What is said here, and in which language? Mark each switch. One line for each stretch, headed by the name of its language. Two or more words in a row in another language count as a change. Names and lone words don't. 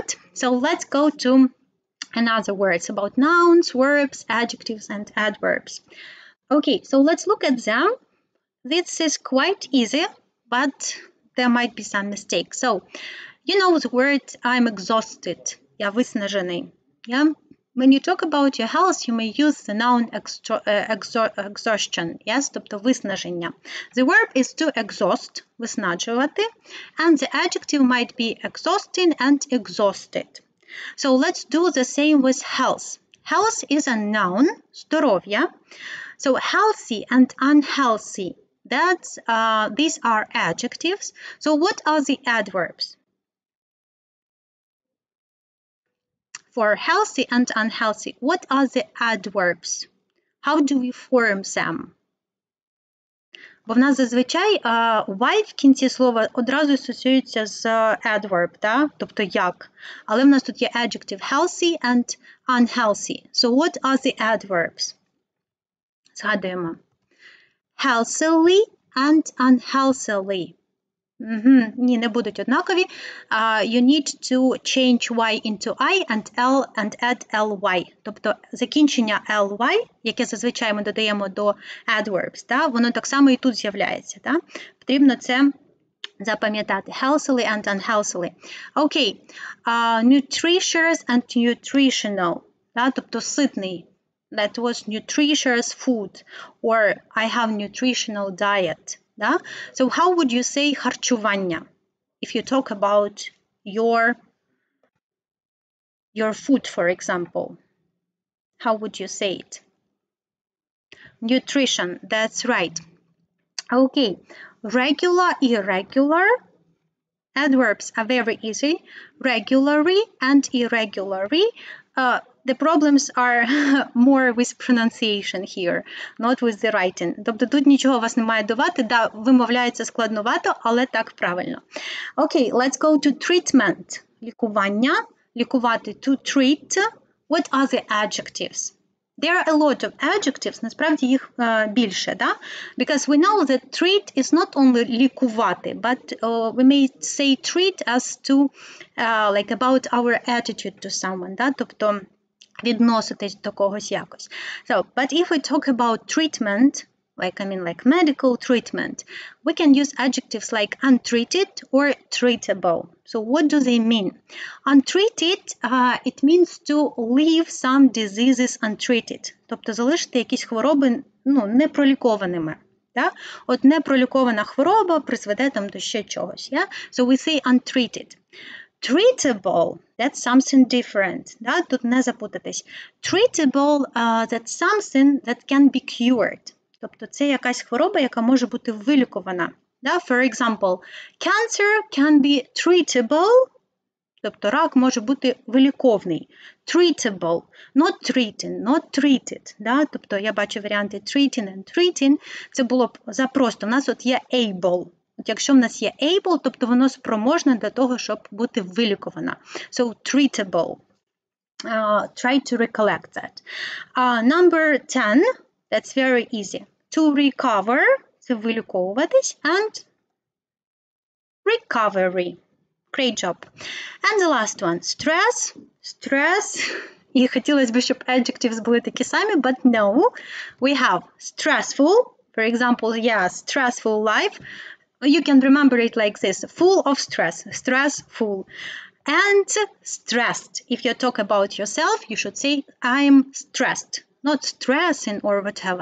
English: So let's go to another words about nouns, verbs, adjectives, and adverbs. Okay, so let's look at them. This is quite easy, but there might be some mistakes. So, you know the word I'm exhausted.
Ukrainian: Я виснажений.
English: Yeah? When you talk about your health, you may use the noun exhaustion, yes,
Ukrainian: тобто виснаження.
English: The verb is to exhaust, виснажувати, and the adjective might be exhausting and exhausted. So let's do the same with health. Health is a noun,
Ukrainian: здоров'я.
English: So healthy and unhealthy, these are adjectives. So what are the adverbs? For healthy and unhealthy, what are the adverbs? How do we form them?
Ukrainian: Бо в нас зазвичай y в кінці слова одразу асоціюється з adverb, да? Тобто як. Але в нас тут є
English: adjective healthy and unhealthy. So what are the adverbs? Згадуємо. Healthily and unhealthily.
Ukrainian: Ні, не будуть однакові.
English: You need to change y into I and L and add ly.
Ukrainian: Тобто закінчення ly, яке зазвичай ми додаємо до adverbs, да, воно так само і тут з'являється. Да? Потрібно це запам'ятати.
English: Healthily and unhealthily. Окей. Nutritious and nutritional.
Ukrainian: Да? Тобто ситний.
English: That was nutritious food. Or I have nutritional diet. Да? So how would you say харчування if you talk about your food, for example? How would you say it? Nutrition, that's right. Okay, regular, irregular. Adverbs are very easy. Regularly and irregularly. The problems are more with pronunciation here, not with the writing.
Ukrainian: Тобто тут нічого вас не має давати, да, вимовляється складновато, але так правильно.
English: Okay, let's go to treatment.
Ukrainian: Лікування. Лікувати,
English: to treat. What are the adjectives? There are a lot of adjectives,
Ukrainian: насправді їх більше, да?
English: Because we know that treat is not only лікувати, but we may say treat as to, like about our attitude to someone,
Ukrainian: да? Тобто відноситись до когось якось.
English: So, but if we talk about treatment, like medical treatment, we can use adjectives like untreated or treatable. So what do they mean? Untreated, it means to leave some diseases untreated.
Ukrainian: Тобто залишити якісь хвороби, непролікованими. Да? От непролікована хвороба призведе там до ще чогось.
English: Yeah? So we say untreated. Treatable, that's something different.
Ukrainian: Да? Тут не запутатись.
English: Treatable, that's something that can be cured.
Ukrainian: Тобто це якась хвороба, яка може бути вилікувана. Да?
English: For example, cancer can be treatable,
Ukrainian: тобто рак може бути виліковний.
English: Treatable, not treating, not treated.
Ukrainian: Да? Тобто я бачу варіанти
English: treating and treating,
Ukrainian: це було б запросто. У нас от є able. От якщо в нас є able, тобто воно спроможне для того, щоб бути вилікувана.
English: So, treatable. Try to recollect that. Number 10. That's very easy. To recover,
Ukrainian: це виліковуватись,
English: and recovery. Great job. And the last one, stress. Stress.
Ukrainian: І хотілося б, щоб adjectives були такі самі,
English: but no. We have stressful. For example, yeah, stressful life. You can remember it like this. Full of stress. Stressful. And stressed. If you talk about yourself, you should say, I'm stressed. Not stressing or whatever.